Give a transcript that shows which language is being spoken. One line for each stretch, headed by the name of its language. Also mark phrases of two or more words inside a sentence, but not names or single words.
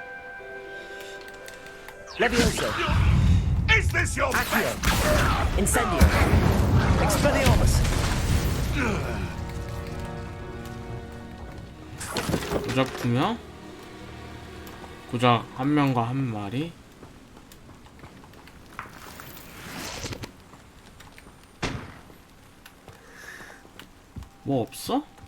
English: Levioso. Is this your Accio. Incendio. Expelliarmus.
Korean: 고작 2명? 고작 1명과 1마리? 뭐 없어?